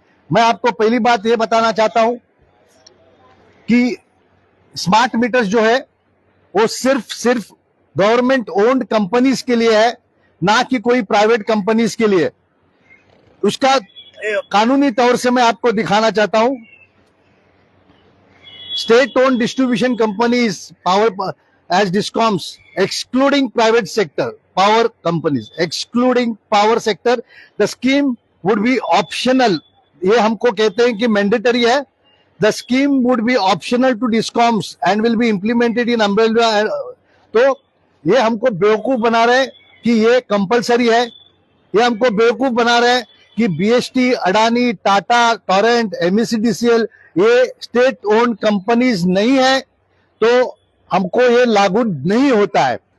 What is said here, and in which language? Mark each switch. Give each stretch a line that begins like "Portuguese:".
Hindi: मैं आपको पहली बात ये बताना चाहता हूं कि स्मार्ट मीटर्स जो है वो सिर्फ
English: government owned companies
Hindi: के लिए है, ना कि कोई प्राइवेट कंपनीज के लिए। उसका कानूनी तौर से मैं आपको दिखाना चाहता हूं।
English: State owned distribution companies power as discoms excluding private sector power companies, excluding power sector, the scheme would be optional।
Hindi: ये हमको कहते हैं कि मैंडेटरी है।
English: The scheme would be optional to discoms and will be implemented in umbrella।
Hindi: तो ये हमको बेवकूफ बना रहे हैं कि ये कंपलसरी है। ये हमको बेवकूफ बना रहे हैं कि बीएसटी, अडानी, टाटा, टोरेंट, एमईसीडीसीएल ये
English: state owned companies
Hindi: नहीं है तो हमको ये लागू नहीं होता है।